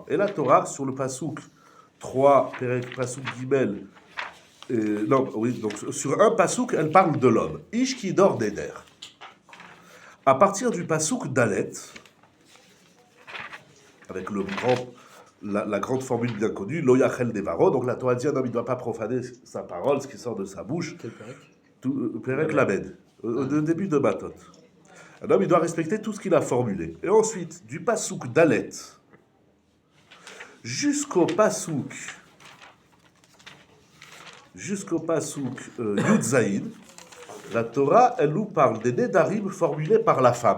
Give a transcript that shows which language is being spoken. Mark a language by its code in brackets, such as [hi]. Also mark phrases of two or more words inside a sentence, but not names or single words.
[fr] Et la Torah, sur le Passouk 3, [he] פסוק גימל, [fr] non, oui, donc sur un Passouk, elle parle de l'homme. [he] איש כי ידר נדר. [fr] À partir du [he] פסוק דלת, [fr] avec la grande formule bien connue, [he] לא יחל דברו, [fr] donc la Torah dit un homme, il ne doit pas profaner sa parole, ce qui sort de sa bouche. Quel Pérec [he] פרק למד, [fr] au début de Matot. Un homme, il doit respecter tout ce qu'il a formulé. Et ensuite, du [he] פסוק דלת [fr] jusqu'au [he] פסוק יוד זין, [fr] la Torah, elle nous parle des Nedarim formulés par la femme.